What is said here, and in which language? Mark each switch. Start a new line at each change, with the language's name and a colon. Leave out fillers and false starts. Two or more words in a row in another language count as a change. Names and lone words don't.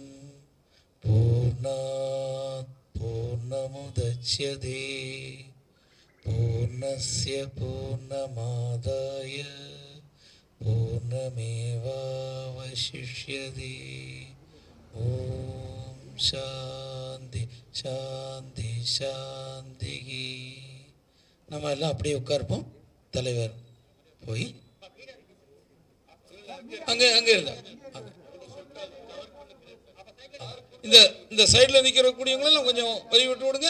Sanskrit: पूर्णात् पूर्णमुदच्यते पूर्णस्य पूर्णमादाय पूर्णमेवावशिष्यते. ओम् शान्ति शान्ति शान्ति.
Tamil: நம்ம எல்லாம் அப்படியே உட்கார்ப்போம். தலைவர் போய் அங்கே இருந்தா இந்த சைடில் நிற்கிற கூடியவங்களெல்லாம் கொஞ்சம் வழி விட்டு விடுங்க.